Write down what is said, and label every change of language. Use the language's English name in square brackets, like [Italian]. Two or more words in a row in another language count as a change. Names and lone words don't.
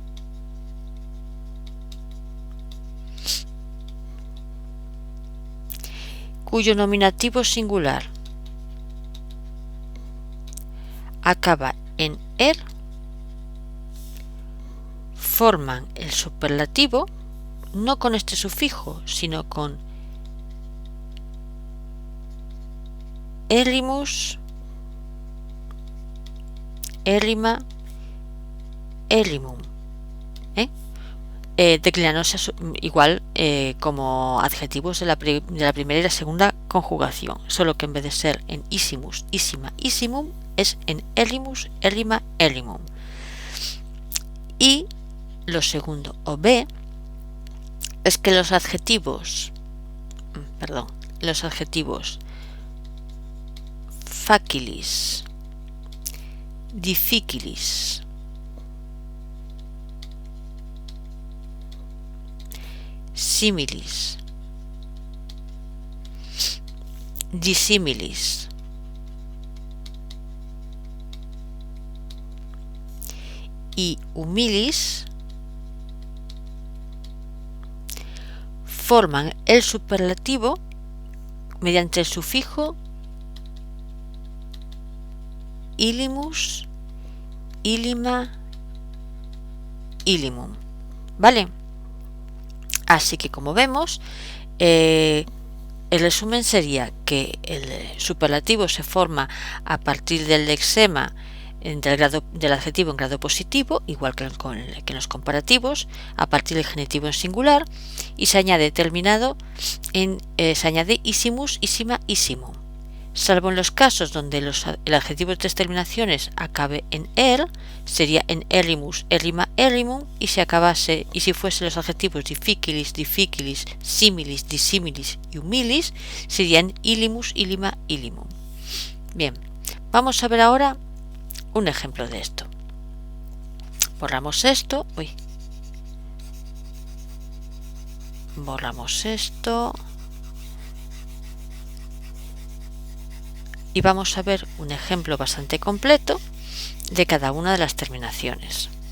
[Spanish] cuyo nominativo singular acaba en er forman el superlativo no con este sufijo, sino con elimus, [Latin] elima, elimum, [Spanish] declinándose igual como adjetivos de la primera y la segunda conjugación, solo que en vez de ser en [Latin] isimus, isima, isimum, [Spanish] es en [Latin] elimus, elima, elimum. [Spanish] Y lo segundo, o b, es que los adjetivos [Latin] facilis, difficilis, similis, dissimilis y humilis [Spanish] forman el superlativo mediante el sufijo ilimus, ilima, ilimum. ¿Vale? Así que, como vemos, el resumen sería que el superlativo se forma a partir del lexema del adjetivo en grado positivo, igual que en los comparativos, a partir del genitivo en singular, y se añade se añade [Latin] isimus, isima, isimum. [Spanish] Salvo en los casos donde el adjetivo de tres terminaciones acabe en er, sería en [Latin] elimus, elima, elimum, [Spanish] y si fuesen los adjetivos [Latin] difficilis, difficilis, similis, dissimilis y humilis, [Spanish] serían [Latin] ilimus, ilima, ilimum. [Spanish] Bien, vamos a ver ahora un ejemplo de esto. Borramos esto. Borramos esto. Y vamos a ver un ejemplo bastante completo de cada una de las terminaciones.